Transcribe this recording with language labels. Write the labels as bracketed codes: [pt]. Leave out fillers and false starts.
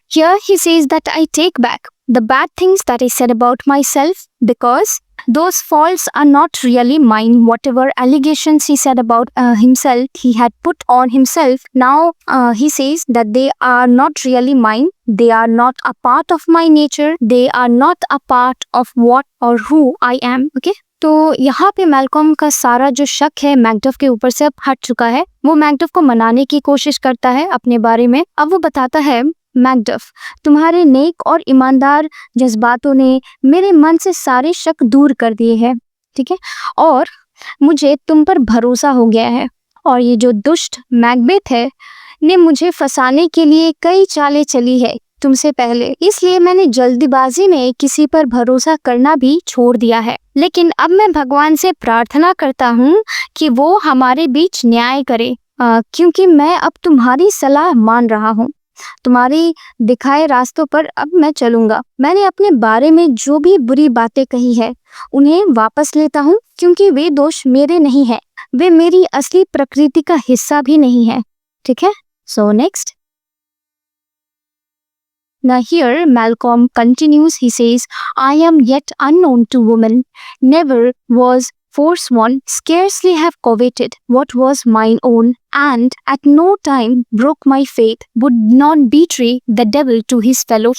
[en] Here he says that I take back the bad things that I said about myself because those faults are not really mine. Whatever allegations he said about himself, he had put on himself. Now he says that they are not really mine. They are not a part of my nature. They are not a part of what or who I am. Okay. [hi] तो यहाँ पे Malcolm का सारा जो शक है Macduff के ऊपर से अब हट चुका है। वो मैकडफ को मनाने की कोशिश करता है अपने बारे में। अब वो बताता है, मैकडफ, तुम्हारे नेक और ईमानदार जज्बातों ने मेरे मन से सारे शक दूर कर दिए हैं, ठीक है, और मुझे तुम पर भरोसा हो गया है। और ये जो दुष्ट मैकबेथ है ने मुझे फंसाने के लिए कई चालें चली है तुमसे पहले, इसलिए मैंने जल्दीबाजी में किसी पर भरोसा करना भी छोड़ दिया है। लेकिन अब मैं भगवान से प्रार्थना करता हूँ कि वो हमारे बीच न्याय करे, क्योंकि मैं अब तुम्हारी सलाह मान रहा हूँ। तुम्हारी दिखाए रास्तों पर अब मैं चलूंगा। मैंने अपने बारे में जो भी बुरी बातें कही है उन्हें वापस लेता हूँ, क्योंकि वे दोष मेरे नहीं है, वे मेरी असली प्रकृति का हिस्सा भी नहीं है। ठीक है, [en] So next. Now here Malcolm continues, he says, I am yet unknown to woman, never was forsworn, scarcely have coveted what was mine own, and at no time broke my faith, would not betray the devil to his fellow.